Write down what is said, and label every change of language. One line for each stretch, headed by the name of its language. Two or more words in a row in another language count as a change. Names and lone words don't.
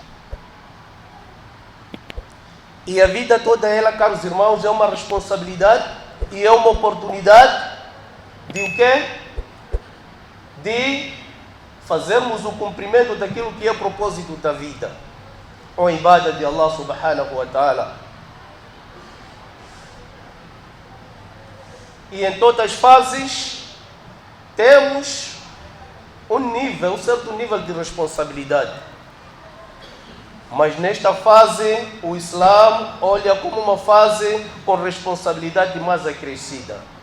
Portuguese: E a vida toda ela, caros irmãos, é uma responsabilidade e é uma oportunidade de o quê? De fazermos o cumprimento daquilo que é propósito da vida, ou ibada de Allah
Arabic: سبحانه وتعالى.
Portuguese: E em todas as fases temos um certo nível de responsabilidade. Mas nesta fase, o Islã olha como uma fase com responsabilidade mais acrescida.